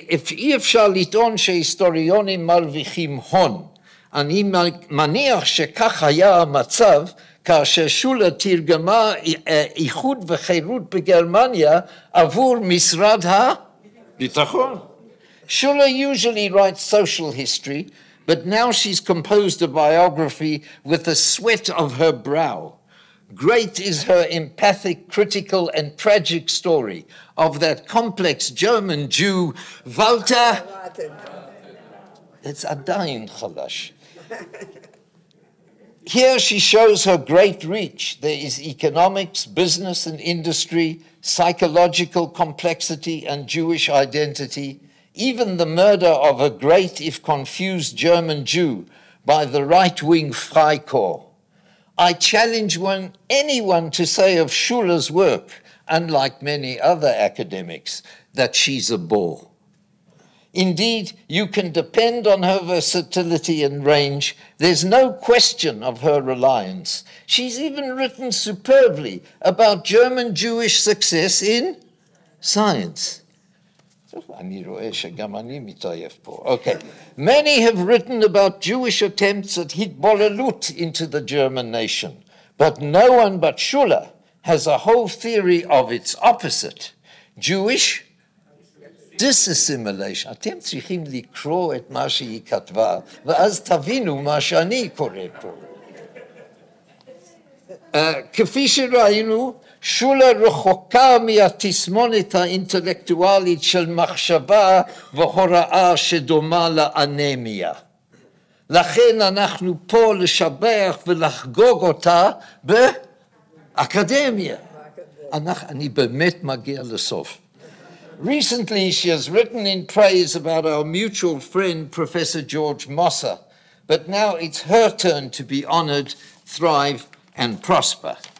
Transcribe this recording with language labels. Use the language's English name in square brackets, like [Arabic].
[Hebrew] אי אפשר לטעון שהיסטוריונים מרוויחים הון. אני מניח שכך היה המצב כאשר שולה תרגמה איחוד וחירות בגרמניה עבור משרד הביטחון. [English] Shula usually writes social history, but now she's composed a biography with the sweat of her brow. Great is her empathic, critical, and tragic story of that complex German Jew, Walter. It's [Hebrew] עדיין חלש. [English] Here she shows her great reach. There is economics, business and industry, psychological complexity and Jewish identity, even the murder of a great, if confused, German Jew by the right-wing Freikorps. I challenge anyone to say of Shula's work, unlike many other academics, that she's a bore. Indeed, you can depend on her versatility and range. There's no question of her reliance. She's even written superbly about German Jewish success in science. Okay. Many have written about Jewish attempts at hitbolalut into the German nation, but no one but Shula has a whole theory of its opposite, Jewish disassimilation. [Hebrew] אתם צריכים לקרוא את מה שהיא כתבה, ואז תבינו מה שאני קורא פה. כפי שראינו, שולה רחוקה מהתסמונת האינטלקטואלית של מחשבה והוראה שדומה לאנמיה. לכן אנחנו פה לשבח ולחגוג אותה באקדמיה. אני באמת מגיע לסוף. [English] Recently, she has written in praise about our mutual friend, Professor George Mossa, but now it's her turn to be honored, thrive, and prosper.